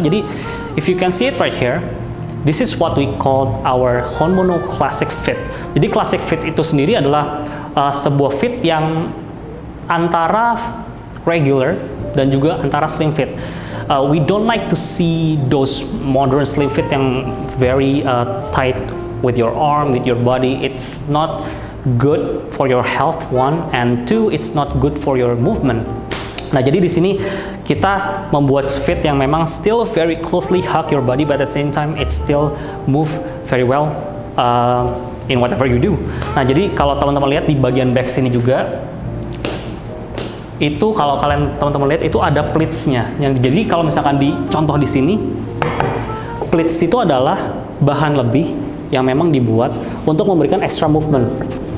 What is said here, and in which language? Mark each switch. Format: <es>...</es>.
<id>Jadi</id> <en>if you can see it right here, this is what we call our Honmono Classic Fit.</en> <id>Jadi Classic Fit itu sendiri adalah sebuah fit yang antara regular dan juga antara slim fit.</id> <en>We don't like to see those modern slim fit</en> <id>yang</id> <en>very tight with your arm, with your body. It's not good for your health, one, and two, it's not good for your movement.</en> <id>Nah, jadi di sini kita membuat fit yang memang</id> <en>still very closely hug your body, but at the same time it still move very well in whatever you do.</en> <id>Nah, jadi kalau teman-teman lihat di bagian back sini juga, itu kalau teman-teman lihat itu ada pleatsnya. Jadi kalau misalkan dicontoh di sini, pleats itu adalah bahan lebih yang memang dibuat untuk memberikan</id> <en>extra movement.</en>